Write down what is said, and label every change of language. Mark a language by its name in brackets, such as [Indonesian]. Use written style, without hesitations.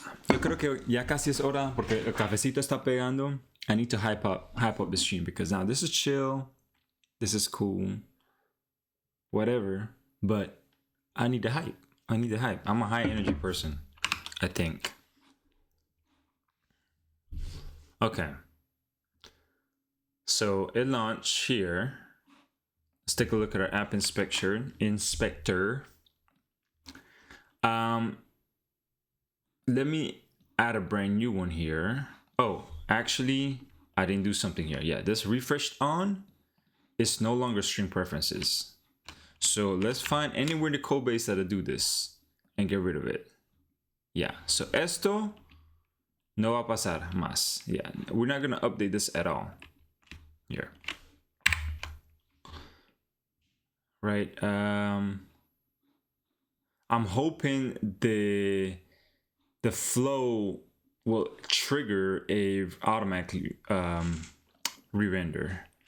[Spanish] Yo creo que ya casi es hora porque el cafecito está pegando. [English] I need to hype up the stream because now this is chill, this is cool, whatever. But I need the hype. I'm a high energy person, I think. Okay. So it launched here. Let's take a look at our app inspector. Let me add a brand new one here. Oh, actually, I didn't do something here. Yeah, this refreshed on is no longer string preferences. So let's find anywhere in the code base that'll do this and get rid of it. Yeah, so [Spanish] esto no va a pasar más. [English] Yeah, we're not gonna update this at all here. Right, I'm hoping the flow will trigger a automatically re-render.